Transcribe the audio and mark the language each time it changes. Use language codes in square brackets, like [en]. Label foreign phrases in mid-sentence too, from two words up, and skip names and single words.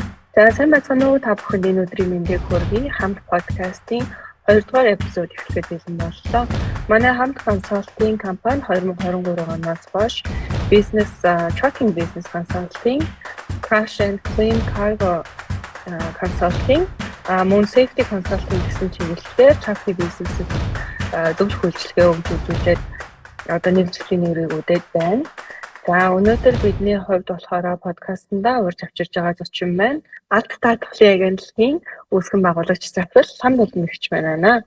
[mn] За сайн байцгаана уу та бүхэнд энэ өдрийн мэндийг хүргэе. Хамт подкастын 2 дугаар эпизод эхлэхэд бэлэн боллоо. Манай хамт консалтинг компани 2023 оноос хойш бизнес [en] trucking business consulting, crash and clean cargo consulting, [mn] мөн [en] safety consulting [mn] гэсэн чиглэлээр [en] trucking business- [mn] д зөвлөх үйлчилгээ өгч үзүүлээд одоо нэвтрүүлгийн нэрийгүүдэд байна. За өнөөдөр бидний хувьд болохоор подкастнда урьж авчирж байгаа зочин байна. Алт даатгалын агентлагийн үүсгэн байгуулагч Завхар Лам Булмэгч байна.